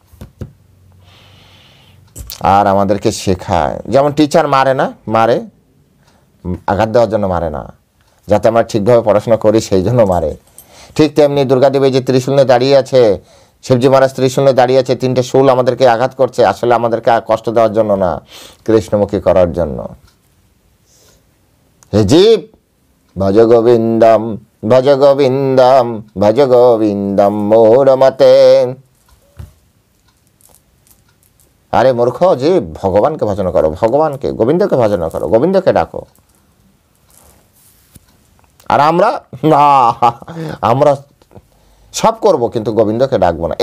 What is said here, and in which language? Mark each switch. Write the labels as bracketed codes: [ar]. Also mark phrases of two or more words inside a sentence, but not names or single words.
[bn] আর আমাদেরকে শেখায়, যেমন টিচার মারে না, মারে আঘাত দেওয়ার জন্য মারে না, যাতে আমরা ঠিকভাবে পড়াশোনা করি সেই জন্য মারে। ঠিক তেমনি দুর্গাদেবী যে ত্রিশূল নিয়ে দাঁড়িয়ে আছে, শিবজি মহারাজ ত্রিশূল নিয়ে দাঁড়িয়ে আছে, 3টে শূল আমাদেরকে আঘাত করছে, আসলে আমাদেরকে কষ্ট দেওয়ার জন্য না, কৃষ্ণমুখী করার জন্য। [sa] হে জীব, ভজ গোবিন্দম ভজ গোবিন্দম ভজ গোবিন্দম [bn] মোর মতে। আরে মূর্খ জীব, ভগবানকে ভজন করো, ভগবানকে, গোবিন্দকে ভজন করো, গোবিন্দকে ডাকো। আর আমরা না, আমরা সব করব কিন্তু গোবিন্দকে ডাকবো না।